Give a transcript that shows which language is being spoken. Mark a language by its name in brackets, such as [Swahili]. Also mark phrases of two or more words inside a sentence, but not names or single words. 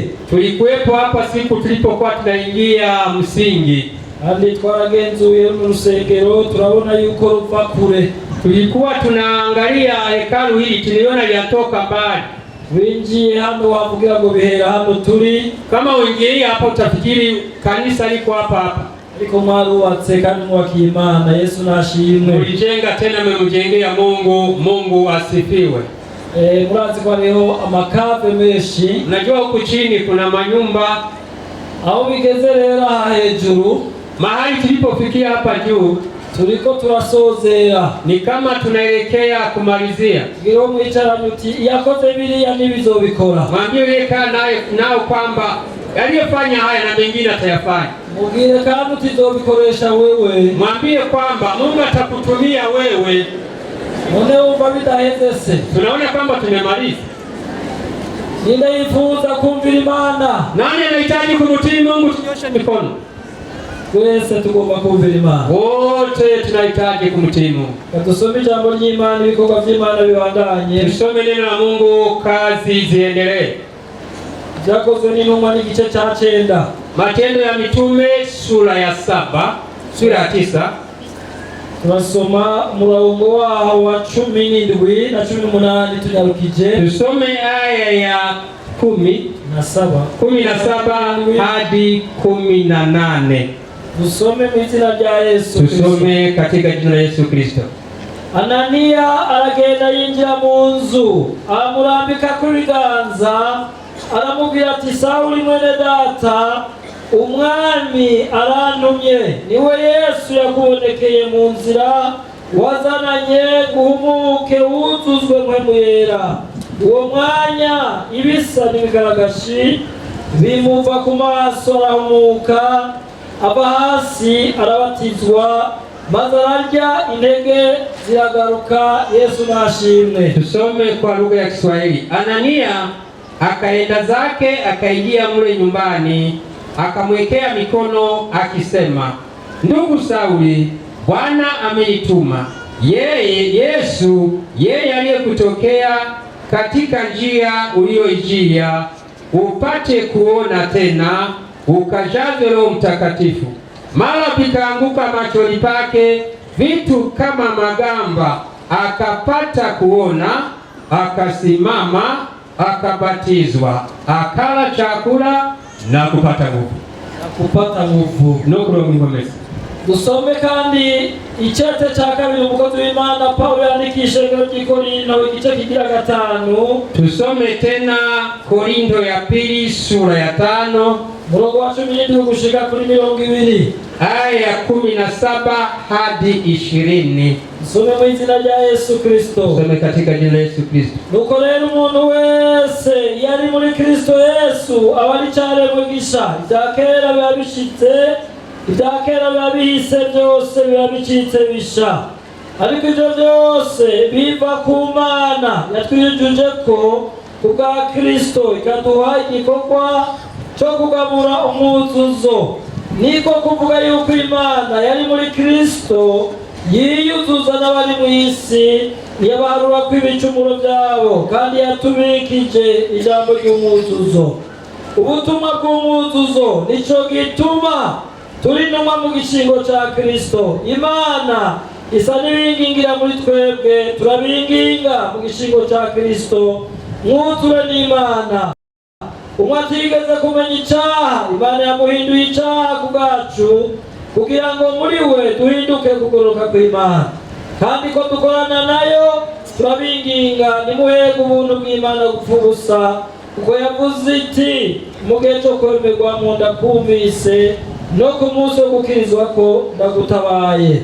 [Swahili] Tulikuwepo hapa siku tulipokuwa tunaingia msingi, [Rundi] kandi twaragenzuye mu rusengero turabona yuko ruva kure. [Swahili] Tulikuwa tunaangalia hekalu hili, tuliona linatoka mbali. [Rundi] Winjiye hano wavugira ngo bihera hano turi, [Swahili] kama uingie hapa utafikiri kanisa liko hapa hapa, [Rundi] ariko mwarubatse kandi mwubaka Imana. Yesu nashimwe. [Swahili] Mulijenga tena mmemjengea Mungu. Mungu asifiwe. [Rundi] Murazi kwa leo amakave menshi. [Swahili] Najua huku chini kuna manyumba. [Rundi] Aho bigeze rero hejuru, [Swahili] mahali tulipofikia hapa juu, [Rundi] turiko turasozera, [Swahili] ni kama tunaelekea kumalizia. [Rundi] Ngiro mwicara muti yakoze biriya nibizobikora. [Swahili] Mwambie yeka nao kwamba aliyefanya haya na mengine atayafanya. [Rundi] Mugire kandi utizobikoresha wewe. [Swahili] Mwambie kwamba Mungu atakutumia wewe. [Rundi] None umva bidaheze se. [Swahili] Tunaona kwamba tumemaliza. [Rundi] Ninde yifuza kumvira Imana? [Swahili] Nani anahitaji kumtii Mungu? Tunyoshe mikono. [Rundi] Twese tugomba kumvira Imana. [Swahili] Wote tunahitaji kumtii Mungu. [Rundi] Tusome jambo ry'Imana, ibikorwa by'Imana bibandanye. [Swahili] Tusome neno la Mungu, kazi ziendelee. [Rundi] Byakozwe n'intumwa n'igice cya 9. [Swahili] Matendo ya Mitume sura ya 7, sura ya 9. [Rundi] Tunasoma murongo waho wa 17 na 18 tunyarukije. [Swahili] Tusome aya ya 17 hadi 18. [Rundi] Tusome mu izina rya Yesu Kristo. [Swahili] Tusome katika jina la Yesu Kristo. [Rundi] Anania aragenda yinjira mu nzu, amurambika ku biganza, aramubwira ati Sawuli mwene data, umwami arantumye, niwe Yesu yakubonekeye mu nzira, wazananye guhumuke wuzuzwe mpwemu yera. Uwo mwanya ibisa n'ibigaragashi bimuva ku maso, arahumuka ava hasi arabatizwa, maze ararya, intege ziragaruka. Yesu nashimwe. [Swahili] Tusome kwa lugha ya Kiswahili. Anania akaenda zake, akaingia mule nyumbani, akamwekea mikono akisema, ndugu Sauli, Bwana amenituma, Yesu aliyekutokea katika njia uliyoijia, upate kuona tena, ukajazwe Roho Mtakatifu. Mara vikaanguka machoni pake vitu kama magamba, akapata kuona, akasimama, akabatizwa, akala chakula na kupata nguvu. [Rundi] Nokuro mwimamesi. Dusome kandi icyete cya kabiri umukozi w'Imana Paulo yandikisha Korinto igice kigira 5. [Swahili] Tusome tena Korinto ya pili sura ya 5 [Rundi] murongo wa 17 gushika kuri 20 [Swahili] aya ya 17 hadi 20. [Rundi] Tusome mu izina rya Yesu Kristo. [Swahili] Tusome katika jina la Yesu Kristo. [Rundi] Nuko rero umuntu wese yari muri Kristo Yesu abari cyane mugisha, ibyakera byabishitse, ibyakera byabihise, byose byabicitse bisha. Ariko ibyo byose biva ku Mana yatwijuje ko kubwa Kristo ikaduha igikorwa cyo kugabura umuzuzo. niko kuvuga yuko Imana yari muri Kristo yiyuzuza n'abari mu isi, yabaharura ko ibicumuro byabo, kandi yatubikije ijambo ry'umuzuzo. Ubutumwa bw'umuzuzo nico gituma turi numa mu gishingo ca Kristo. Imana isa n'ibingingira muri twebwe, turabinginga mu gishingo ca Kristo, mwuzure n'Imana. Umwe atigeze kumenya icyaha, Imana yamuhinduye icyaha ku bwacu, kugira ngo muri we duhinduke kugoroka kw'Imana. Kandi ko dukorana nayo, turabinginga nimuhege ubuntu bw'Imana gupfa ubusa, kuko yavuze iti mu gihe cyo kwemerwamo ndakumvise, no ku munsi wo gukirizwa ko ndagutabaye.